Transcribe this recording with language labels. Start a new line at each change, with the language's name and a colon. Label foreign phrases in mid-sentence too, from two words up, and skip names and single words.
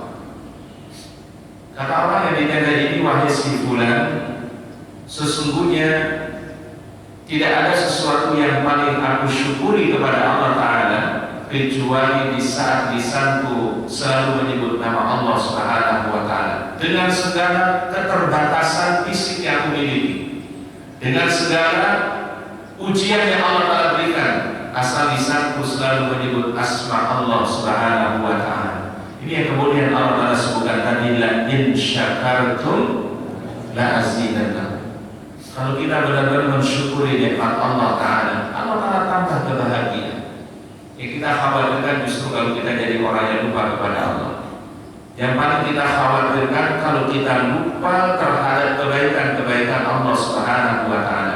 Indonesian: Kata orang yang ditanya ini, wahai si fulan, sesungguhnya tidak ada sesuatu yang paling aku syukuri kepada Allah Ta'ala kecuali di saat lisanku selalu menyebut nama Allah
Arabic: سبحانه وتعالى,
Indonesian: dengan segala keterbatasan fisik yang aku miliki, dengan segala ujian yang Allah Ta'ala berikan, asal lisanku selalu menyebut asma Allah
Arabic: سبحانه وتعالى.
Indonesian: Ini yang kemudian Allah Ta'ala sebutkan tadi,
Arabic: لئن شكرتم لأزيدنكم.
Indonesian: Kalau kita benar-benar mensyukuri nikmat Allah Ta'ala, Allah Ta'ala tambah kebahagiaan. Yang kita khawatirkan justru kalau kita jadi orang yang lupa kepada Allah. Yang paling kita khawatirkan kalau kita lupa terhadap kebaikan-kebaikan Allah
Arabic: سبحانه وتعالى.